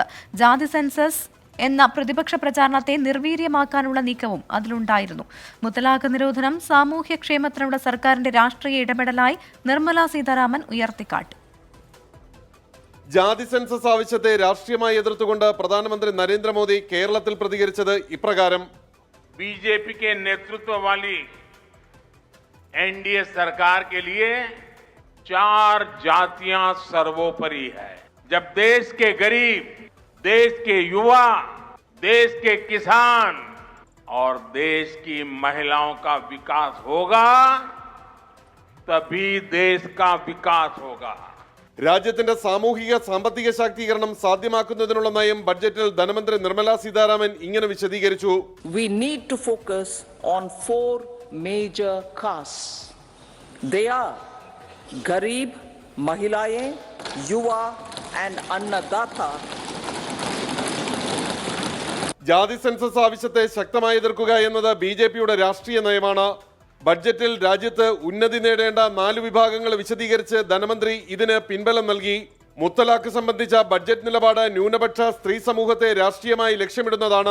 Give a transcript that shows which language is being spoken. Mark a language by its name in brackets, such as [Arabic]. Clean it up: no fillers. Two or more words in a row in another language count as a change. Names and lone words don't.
[Malayalam] ജാതി സെൻസസ് എന്ന പ്രതിപക്ഷ പ്രചാരണത്തെ നിർവീര്യമാക്കാനുള്ള നീക്കവും അതിലുണ്ടായിരുന്നു. മുത്തലാഖ് നിരോധനം സാമൂഹ്യക്ഷേമത്തിനുള്ള സർക്കാരിന്റെ രാഷ്ട്രീയ ഇടപെടലായി നിർമ്മലാ സീതാരാമൻ ഉയർത്തിക്കാട്ടി. ജാതി സെൻസസ് ആവശ്യത്തെ രാഷ്ട്രീയമായി എതിർത്തുകൊണ്ട് പ്രധാനമന്ത്രി നരേന്ദ്രമോദി കേരളത്തിൽ പ്രതികരിച്ചത് ഇപ്രകാരം: [Hindi] बीजेपी के नेतृत्व वाली एनडीए सरकार के लिए 4 जातियां सर्वोपरि है. जब देश के गरीब, देश के युवा, देश के किसान और देश की महिलाओं का विकास होगा, तभी देश का विकास होगा. [Malayalam] രാജ്യത്തിന്റെ സാമൂഹിക സാമ്പത്തിക ശാക്തീകരണം സാധ്യമാക്കുന്നതിനുള്ള നയം ബഡ്ജറ്റിൽ ധനമന്ത്രി നിർമ്മലാ സീതാരാമൻ ഇങ്ങനെ വിശദീകരിച്ചു. [English] We need to focus on 4 major castes. They are Garib, Mahilayein, Yuva and Annadata. [Malayalam] ജാതി സെൻസസ് ആവശ്യത്തെ ശക്തമായി എതിർക്കുക എന്നത് BJPയുടെ രാഷ്ട്രീയ നയമാണ്. ബഡ്ജറ്റിൽ രാജ്യത്ത് ഉന്നതി നേടേണ്ട 4 വിഭാഗങ്ങൾ വിശദീകരിച്ച് ധനമന്ത്രി ഇതിന് പിൻബലം നൽകി. മുത്തലാഖ് സംബന്ധിച്ച ബഡ്ജറ്റ് നിലപാട് ന്യൂനപക്ഷ സ്ത്രീ സമൂഹത്തെ രാഷ്ട്രീയമായി ലക്ഷ്യമിടുന്നതാണ്.